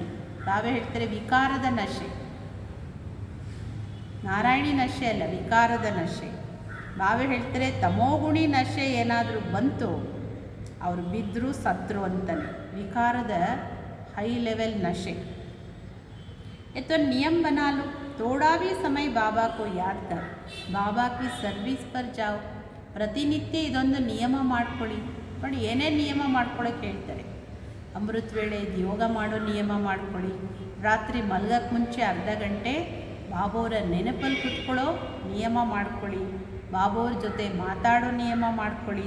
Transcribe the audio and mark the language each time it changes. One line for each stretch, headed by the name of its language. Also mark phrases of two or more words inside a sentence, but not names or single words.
Kannada: ಬಾಬಾ ಹೇಳ್ತಾರೆ ವಿಕಾರದ ನಶೆ, ನಾರಾಯಣಿ ನಶೆ ಅಲ್ಲ, ವಿಕಾರದ ನಶೆ. ಬಾಬಾ ಹೇಳ್ತಾರೆ ತಮೋಗುಣಿ ನಶೆ ಏನಾದರೂ ಬಂತು ಅವರು ಬಿದ್ದರು ಸತ್ರು ಅಂತಾನೆ. ವಿಕಾರದ
English: high level
Kannada: ನಶೆ.
Hindi: तो नियम बना लो, थोड़ा भी समय बाबा को याद कर, बाबा की सर्विस पर जाओ.
Kannada: ಪ್ರತಿನಿತ್ಯ ಇದೊಂದು ನಿಯಮ ಮಾಡ್ಕೊಳ್ಳಿ. ನೋಡಿ, ಏನೇ ನಿಯಮ ಮಾಡ್ಕೊಳ್ಳೋಕೆ ಹೇಳ್ತಾರೆ. ಅಮೃತ ವೇಳೆ ಯೋಗ ಮಾಡೋ ನಿಯಮ ಮಾಡ್ಕೊಳ್ಳಿ. ರಾತ್ರಿ ಮಲಗಕ್ಕೆ ಮುಂಚೆ ಅರ್ಧ ಗಂಟೆ ಬಾಬೋರ ನೆನಪಲ್ಲಿ ಕೂತ್ಕೊಳ್ಳೋ ನಿಯಮ ಮಾಡ್ಕೊಳ್ಳಿ. ಬಾಬೋರ ಜೊತೆ ಮಾತಾಡೋ ನಿಯಮ ಮಾಡ್ಕೊಳ್ಳಿ.